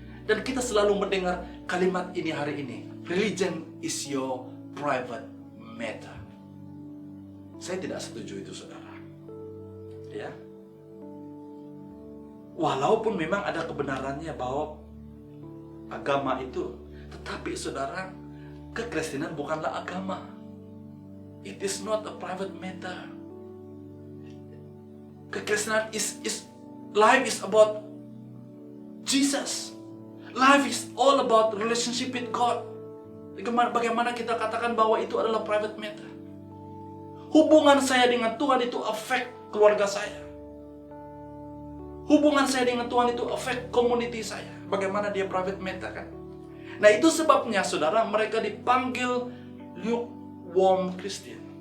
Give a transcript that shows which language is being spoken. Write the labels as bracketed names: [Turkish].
[Indonesian] Dan kita selalu mendengar kalimat ini hari ini. [English] Religion is your private matter. [Indonesian] Saya tidak setuju itu, saudara. Ya. Walaupun memang ada kebenarannya bahwa agama itu, tetapi saudara, kekristenan bukanlah agama. [English] It is not a private matter. Kekristenan life is about Jesus. Life is all about relationship with God. [Indonesian] Bagaimana kita katakan bahwa itu adalah [English] private matter? [Indonesian] Hubungan saya dengan Tuhan itu affect keluarga saya. Hubungan saya dengan Tuhan itu affect community saya. Bagaimana dia private matter, kan? Nah, itu sebabnya, saudara, mereka dipanggil [English] lukewarm Christian.